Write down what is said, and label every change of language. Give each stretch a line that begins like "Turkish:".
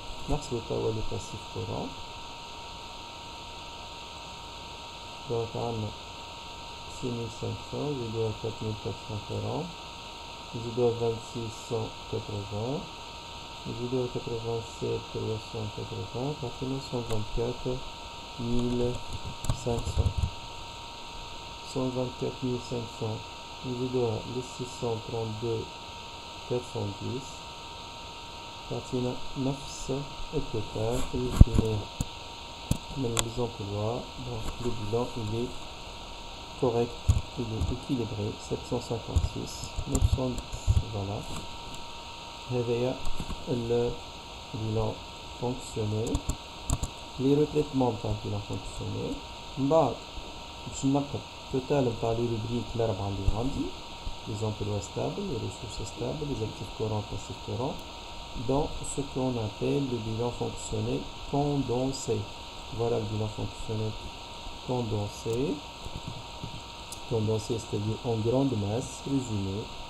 Arabic: نحسبو توا لو باسيف كورون دونك عندنا 6500 نزيدوها 4440 نزيدوها 2680 نزيدوها 87 380 تعطينا 124 500 124 500 نزيدوها ل 632 410 تعطينا نفس التوتال اللي لقيناه من les emplois.
French: Donc le bilan il est correct, il est équilibré, 756 910.
Arabic: Voilà, هذايا البيلان فونكسيونيل لي روتريتمون تاع البيلان فونكسيونيل. من بعد باش نلقى التوتال نتاع لي روبريك الأربعة اللي عندي
French: les emplois stables, les ressources stables, les actifs courants, passifs courants, dans ce qu'on appelle le bilan fonctionnel condensé. Voilà le bilan fonctionnel condensé. Condensé, c'est-à-dire en grande masse, résumé.